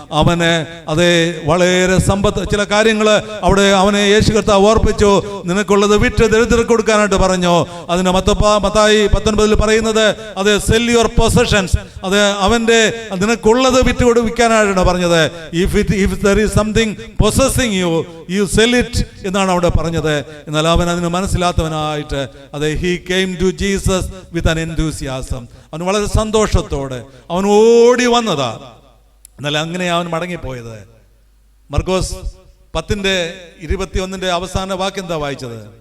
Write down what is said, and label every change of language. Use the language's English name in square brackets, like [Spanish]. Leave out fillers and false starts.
[Malayalam] അവന് അതേ വളരെ സമ്പത്ത് ചില കാര്യങ്ങൾ അവിടെ അവനെ യേശു കർത്താവ് ഓർപ്പിച്ചു. നിനക്കുള്ളത് വിറ്റ് ദരിദ്രർക്ക് കൊടുക്കാനായിട്ട് പറഞ്ഞു. അതിന് മത്തായി 19 പറയുന്നത് അതെ [English] sell your possessions, [Malayalam] അത് അവന്റെ നിനക്കുള്ളത് വിറ്റ് കൊടുക്കാനായിട്ടാണ് പറഞ്ഞത്. [English] if there is something possessing you, you sell it [Malayalam] എന്നാണ് അവിടെ പറഞ്ഞത്. എന്നാൽ അവൻ അതിന് മനസ്സിലാത്തവനായിട്ട് അതെ [English] He came to Jesus with an enthusiasm. [Malayalam] അവൻ വളരെ സന്തോഷത്തോടെ അവൻ ഓടി വന്നതാ. എന്നാൽ അങ്ങനെ അവൻ മടങ്ങിപ്പോയത്. മർക്കോസ് 10:21 അവസാന വാക്യം എന്താ വായിച്ചത്?